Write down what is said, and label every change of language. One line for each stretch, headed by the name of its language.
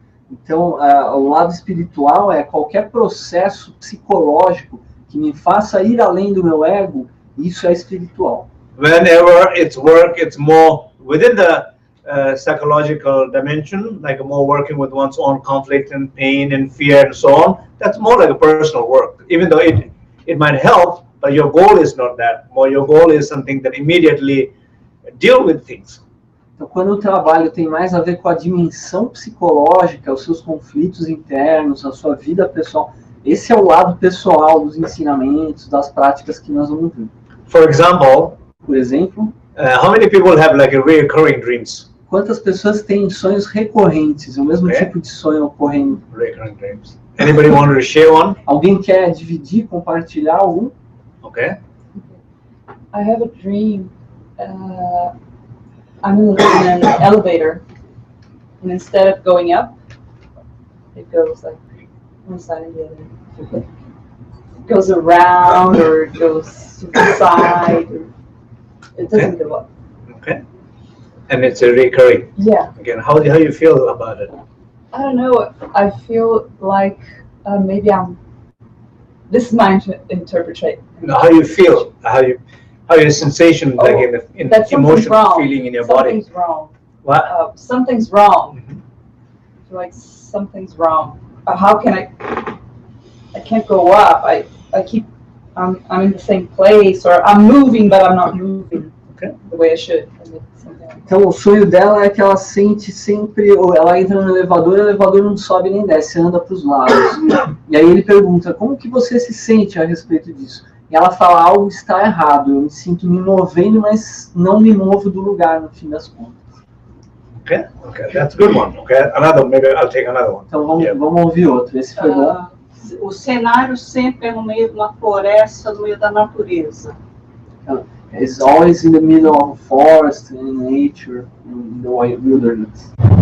Portuguese: Então, o lado espiritual é qualquer processo psicológico que me faça ir além do meu ego, isso é espiritual.
English: Whenever it's work, it's more within the psychological dimension, like more working with one's own conflict and pain and fear and so on. That's more like a personal work, even though it might help, but your goal is not that. More your goal is something that immediately deal with things.
Portuguese: Então, quando o trabalho tem mais a ver com a dimensão psicológica, os seus conflitos internos, a sua vida pessoal, esse é o lado pessoal dos ensinamentos, das práticas que nós vamos ver.
English: For example,
Portuguese: Por exemplo,
English: how many people have like a recurring dreams?
Portuguese: quantas pessoas têm sonhos recorrentes, o mesmo tipo de sonho ocorrendo?
English: Recurring dreams. Anybody want to share one?
Portuguese: Alguém quer dividir, compartilhar algum?
English: Okay. I have a dream. I'm in an elevator, and instead of going up, it goes like one side and the other. It goes around, or it goes to the side. Or it doesn't go up. Okay. And it's a recurring. Yeah. Again, how do you feel about it? I don't know. I feel like maybe this is my interpretation. How you feel? How your sensation, like in that emotional wrong. feeling in your body? Something's wrong. What? Something's wrong. Mm-hmm. Like something's wrong. How can I can't go up. I'm in the same place, or I'm moving, but I'm not moving the way I should.
Portuguese: Então, o sonho dela é que ela sente sempre, ou ela entra no elevador e o elevador não sobe nem desce, anda para os lados. E aí ele pergunta, como que você se sente a respeito disso? E ela fala, algo está errado, eu me sinto me movendo, mas não me movo do lugar, no fim das contas.
English: Okay, that's a good one. Okay, maybe I'll take another one.
Portuguese: Então, vamos ouvir outro, esse foi bom. O cenário sempre é no meio de uma floresta, no meio da natureza.
English: It's always in the middle of a forest, in nature, in the wilderness.